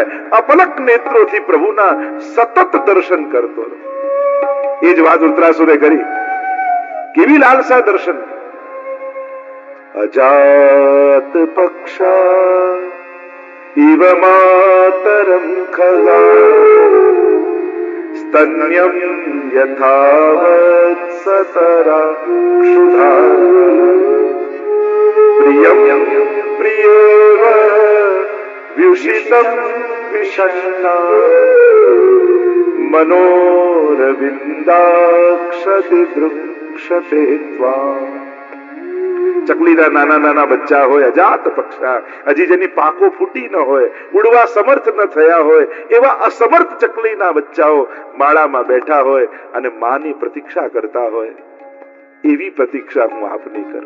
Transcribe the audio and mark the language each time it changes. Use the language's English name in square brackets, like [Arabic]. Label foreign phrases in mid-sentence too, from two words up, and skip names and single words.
[Gujarati] અપલક નેત્રોથી પ્રભુના સતત દર્શન કરતો. એ જ વાત ઉત્તરાસુરે કરી. કેવી લાલસા દર્શન. [Sanskrit] अजात पक्षा इव मातरम खगा, स्तन्यं यथावत् सतरा क्षुधा, प्रियं प्रियेव व्युषितं विषण्णा, मनोरविन्दाक्षति दृक्षते त्वाम्. [Gujarati] ચકલીના નાના નાના બચ્ચા હોય, [Sanskrit] अजात पक्षा, [Gujarati] હજી જેની પાંખો ફૂટી ન હોય, ઉડવા સમર્થ ન થયા હોય, એવા અસમર્થ ચકલીના બચ્ચાઓ માળામાં બેઠા હોય અને માની પ્રતીક્ષા કરતા હોય. એવી પ્રતીક્ષા હું આપની કરું.